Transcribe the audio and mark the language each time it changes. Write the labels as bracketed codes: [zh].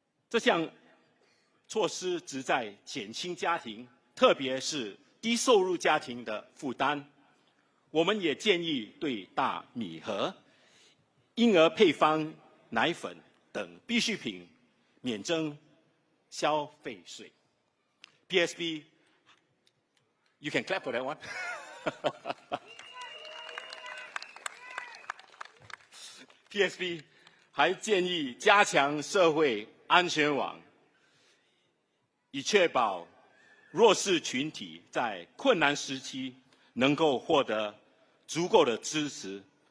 [zh] 这项措施旨在减轻家庭，特别是低收入家庭的负担。我们也建议对大米和婴儿配方奶粉等必需品免征消费税。 [en] PSB, you can clap for that one. [zh] PSB 还建议加强社会安全网，以确保弱势群体在困难时期能够获得足够的支持。